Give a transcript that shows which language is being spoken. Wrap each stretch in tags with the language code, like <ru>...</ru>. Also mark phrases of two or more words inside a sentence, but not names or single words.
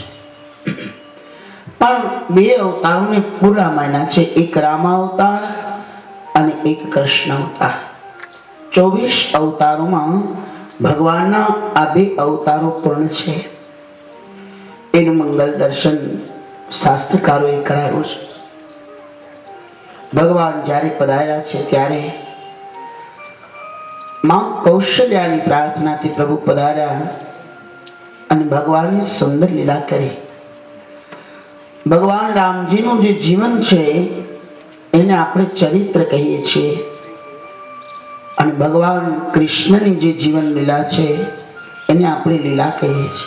<gu>પણ 2 અવતારોને પૂરા માન્યા છે, એક રામાવતાર અને એક કૃષ્ણ અવતાર. 24 અવતારોમાં ભગવાનના આ 2 અવતારો પૂર્ણ છે. એનું મંગલ દર્શન શાસ્ત્રકારોએ કરાયું છે. ભગવાન જ્યારે પધાર્યા છે ત્યારે માં કૌશલ્યાની પ્રાર્થના થી પ્રભુ પધાર્યા અને ભગવાનની સુંદર લીલા કરી. ભગવાન રામજીનું જે જીવન છે એને આપણે ચરિત્ર કહીએ છીએ અને ભગવાન કૃષ્ણની જે જીવન લીલા છે એને આપણે લીલા કહીએ છીએ.</gu>